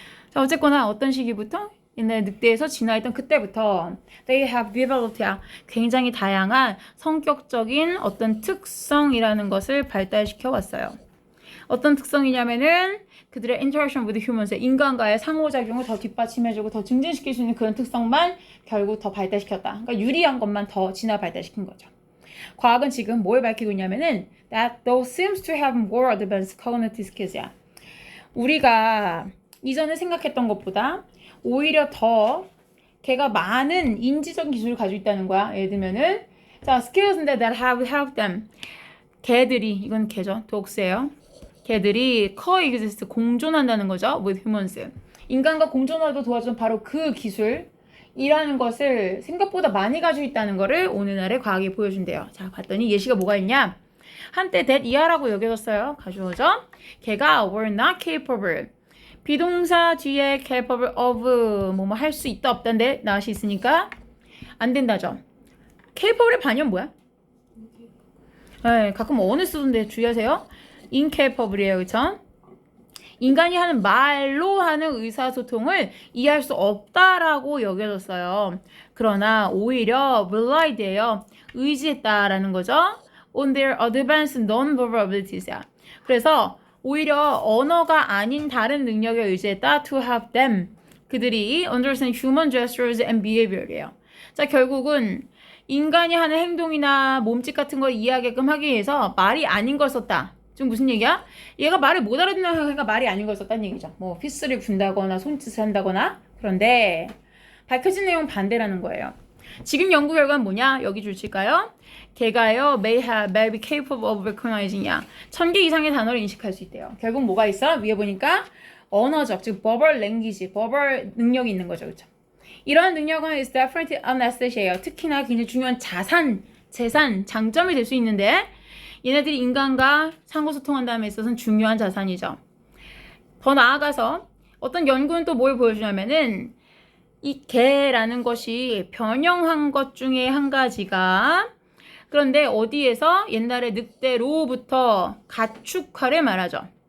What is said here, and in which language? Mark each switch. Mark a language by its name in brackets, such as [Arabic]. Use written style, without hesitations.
[Korean] 자, 어쨌거나 어떤 시기부터? 옛날에 늑대에서 진화했던 그때부터 [English] they have developed [Korean] 굉장히 다양한 성격적인 어떤 특성이라는 것을 발달시켜 왔어요. 어떤 특성이냐면은 그들의 [English] interaction with humans, [Korean] 인간과의 상호작용을 더 뒷받침해주고 더 증진시킬 수 있는 그런 특성만 결국 더 발달시켰다. 그러니까 유리한 것만 더 진화 발달시킨 거죠. 과학은 지금 뭘 밝히고 있냐면은 [English] that those seems to have more advanced cognitive skills야. [Korean] 우리가 이전에 생각했던 것보다 오히려 더 걔가 많은 인지적인 기술을 가지고 있다는 거야. 예를 들면은 자, [English] skills인데 that have helped them. [Korean] 걔들이 이건 걔죠. dogs예요. 걔들이 coexist 공존한다는 거죠. [English] with humans. [Korean] 인간과 공존하도 도와주는 바로 그 기술이라는 것을 생각보다 많이 가지고 있다는 거를 오늘날의 과학이 보여준대요. 자, 봤더니 예시가 뭐가 있냐? 한때 that 이하라고 여겨졌어요. 가져오죠. 걔가 [English] were not capable. [Korean] 비동사 뒤에 capable of 뭐뭐 할 수 있다 없다인데 나시 있으니까 안 된다죠. capable의 반연 뭐야? 네, 가끔 어느 쓰던데 주의하세요. incapable이에요. 그쵸? 인간이 하는 말로 하는 의사소통을 이해할 수 없다라고 여겨졌어요. 그러나 오히려 relied예요. 의지했다라는 거죠. [English] on their advanced non-verbal abilities야. [Korean] 그래서 오히려 언어가 아닌 다른 능력에 의지했다. [English] to help them. [Korean] 그들이 [English] understand human gestures and behavior이에요. [Korean] 자, 결국은 인간이 하는 행동이나 몸짓 같은 걸 이해하게끔 하기 위해서 말이 아닌 걸 썼다. 지금 무슨 얘기야? 얘가 말을 못 알아듣는 말이 아닌 걸 썼다는 얘기죠. 뭐 피스를 분다거나 손짓을 한다거나. 그런데 밝혀진 내용은 반대라는 거예요. 지금 연구 결과는 뭐냐? 여기 줄칠까요? 걔가요, [English] may be capable of recognizing이야. [Korean] 1000개 이상의 단어를 인식할 수 있대요. 결국 뭐가 있어? 위에 보니까 언어적, 즉 verbal language, verbal 능력이 있는 거죠, 그렇죠? 이러한 능력은 [English] is definitely an asset이에요. [Korean] 특히나 굉장히 중요한 재산, 장점이 될 수 있는데 얘네들이 인간과 상호소통한다는 데 있어서는 중요한 자산이죠. 더 나아가서 어떤 연구는 또 뭘 보여주냐면은 이 개라는 것이 변형한 것 중에 한 가지가 그런데 어디에서 옛날에 늑대로부터 가축화를 말하죠.